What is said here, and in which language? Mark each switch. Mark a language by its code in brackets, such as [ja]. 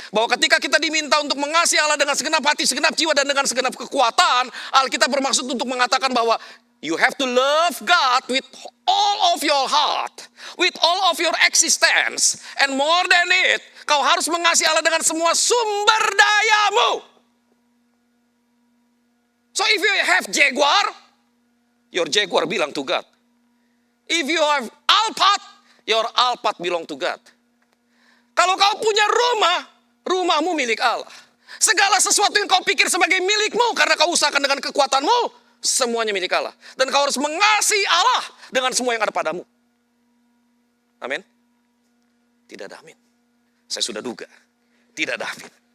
[id] Bahwa ketika kita diminta untuk mengasihi Allah dengan segenap hati, segenap jiwa, dan dengan segenap kekuatan, Alkitab bermaksud untuk mengatakan bahwa [en] you have to love God with all of your heart, with all of your existence, and more than it, [id] kau harus mengasihi Allah dengan semua sumber dayamu. [en] So if you have Jaguar, your Jaguar belong to God. If you have Alphard, your Alphard belong to God. [id] Kalau kau punya rumah, rumahmu milik Allah. Segala sesuatu yang kau pikir sebagai milikmu karena kau usahakan dengan kekuatanmu, semuanya milik Allah. Dan kau harus mengasihi Allah dengan semua yang ada padamu. Amin. Tidak ada amin. Saya sudah duga. Tidak ada amin.